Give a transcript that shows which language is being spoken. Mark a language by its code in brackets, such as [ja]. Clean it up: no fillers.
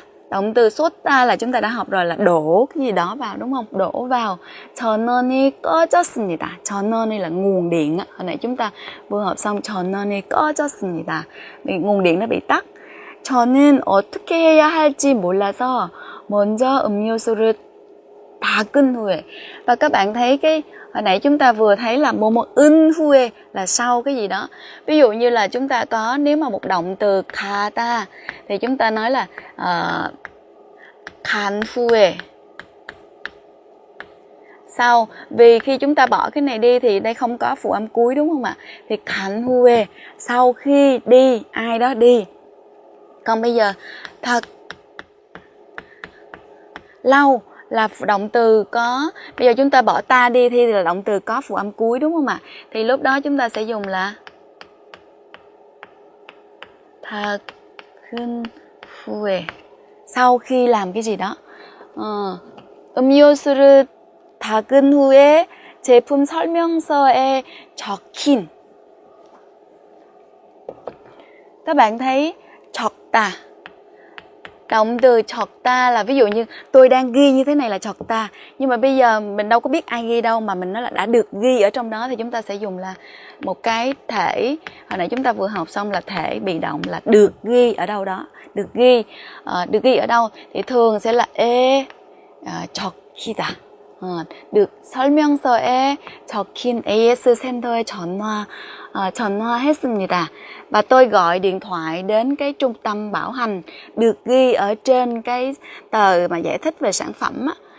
[vi] Động từ 쏟다 là chúng ta đã học rồi, là đổ cái gì đó vào đúng không? Đổ vào. [ko] 전원이 꺼졌습니다. [vi] 전원이 là nguồn điện. Hồi nãy chúng ta vừa học xong [ko] 전원이 꺼졌습니다. [vi] Nguồn điện nó bị tắt. [ko] 저는 어떻게 해야 할지 몰라서 먼저 음료수를 다 끈 후에. [vi] Và các bạn thấy cái hồi nãy chúng ta vừa thấy là 은 후에 là sau cái gì đó. Ví dụ như là chúng ta có, nếu mà một động từ 가다 thì chúng ta nói là 간 후에. Sau, vì khi chúng ta bỏ cái này đi thì đây không có phụ âm cuối đúng không ạ? Thì 간 후에, sau khi đi, ai đó đi. Còn bây giờ thật lâu là động từ có, bây giờ chúng ta bỏ ta đi thì là động từ có phụ âm cuối đúng không ạ? Thì lúc đó chúng ta sẽ dùng là thật 후에, sau khi làm cái gì đó. [ko] 음료수를 닦은 후에 제품 설명서에 적힌. [vi] Các bạn thấy 적다, động từ 적다 là ví dụ như tôi đang ghi như thế này là 적다, nhưng mà bây giờ mình đâu có biết ai ghi đâu, mà mình nói là đã được ghi ở trong đó, thì chúng ta sẽ dùng là một cái thể, hồi nãy chúng ta vừa học xong là thể bị động là được ghi ở đâu đó, được ghi ở đâu thì thường sẽ là 적히다. [ko] được 설명서에 적힌 AS 센터에 전화했습니다. [vi] Và tôi gọi điện thoại đến cái trung tâm bảo hành, được ghi ở trên cái tờ mà giải thích về sản phẩm á.